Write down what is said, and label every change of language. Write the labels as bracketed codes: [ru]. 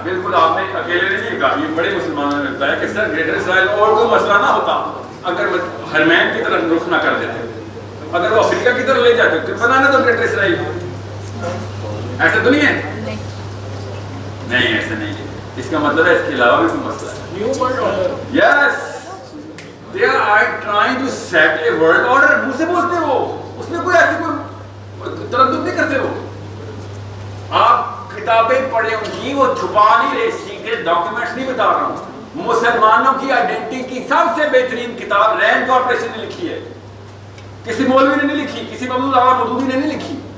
[ur] بالکل آپ نے اکیلے نہیں کہا, یہ بڑے مسلمانوں نے بتایا کہ سر گریٹر اسرائیل اور کوئی مسئلہ نہ ہوتا اگر حرمین کی طرف رخ نہ کر دیتے, اگر وہ افریقہ کی طرف لے جاتے تو بنانا تو گریٹر اسرائیل. ایسا تو نہیں ہے؟ نہیں ایسا نہیں ہے. اس کا مطلب ہے اس کے علاوہ بھی کوئی مسئلہ ہے. [en] Yes they are trying to set a world order. [ur] منہ سے بولتے ہو, اس میں کوئی ایسی کوئی تردد نہیں کرتے ہو. آپ کتابیں پڑھیں ان کی, وہ چھپا نہیں رہے, سیکریٹ ڈاکیومنٹس نہیں بتا رہا ہوں. مسلمانوں کی آئیڈینٹی کی سب سے بہترین کتاب رینڈ کارپوریشن نے لکھی ہے, کسی مولوی نے نہیں لکھی, کسی عبداللہ مودودی نے نہیں لکھی.